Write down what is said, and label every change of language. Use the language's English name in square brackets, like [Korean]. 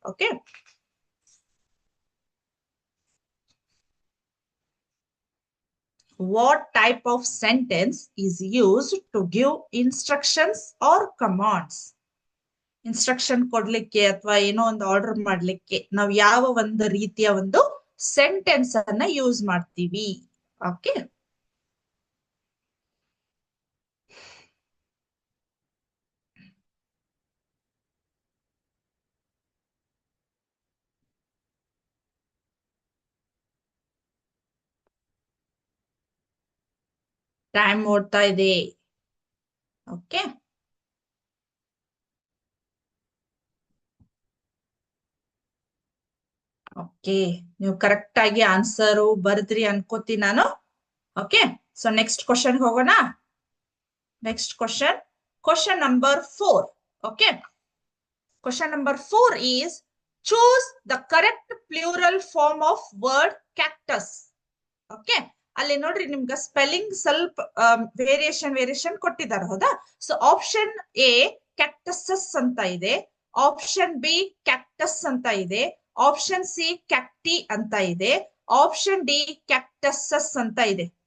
[English] Okay, what type of sentence is used to give instructions or commands? [Kannada] Instruction ಕೊಡ್ಲಿಕ್ಕೆ ಅಥವಾ ಏನೋ ಒಂದು order ಮಾಡ್ಲಿಕ್ಕೆ ನಾವು ಯಾವ ಒಂದು ರೀತಿಯ ಒಂದು ಸೆಂಟೆನ್ಸ್ ಅನ್ನ ಯೂಸ್ ಮಾಡ್ತೀವಿ. ಓಕೆ, ಟೈಮ್ ಓಡ್ತಾ ಇದೆ. ಓಕೆ, ಓಕೆ, ನೀವು ಕರೆಕ್ಟ್ ಆಗಿ ಆನ್ಸರ್ ಬರೆದ್ರಿ ಅನ್ಕೋತೀನಿ ನಾನು. ಓಕೆ, ಸೊ ನೆಕ್ಸ್ಟ್ ಕ್ವಶನ್ ಹೋಗೋಣ. Next question number 4. [English] Okay, question number 4 is choose the correct plural form of word cactus. [Kannada] Okay, ಅಲ್ಲಿ ನೋಡ್ರಿ ನಿಮ್ಗೆ ಸ್ಪೆಲ್ಲಿಂಗ್ ಸ್ವಲ್ಪ ವೇರಿಯೇಷನ್ ಕೊಟ್ಟಿದ್ದಾರೆ. ಹೌದಾ? ಸೊ ಆಪ್ಷನ್ ಎ ಕ್ಯಾಕ್ಟಸಸ್ ಅಂತ ಇದೆ, ಆಪ್ಷನ್ ಬಿ ಕ್ಯಾಕ್ಟಸ್ ಅಂತ ಇದೆ, ಆಪ್ಷನ್ ಸಿ ಕ್ಯಾಕ್ಟಿ ಅಂತ ಇದೆ, ಆಪ್ಷನ್ ಡಿ ಕ್ಯಾಕ್ಟಸಸ್ ಅಂತ ಇದೆ.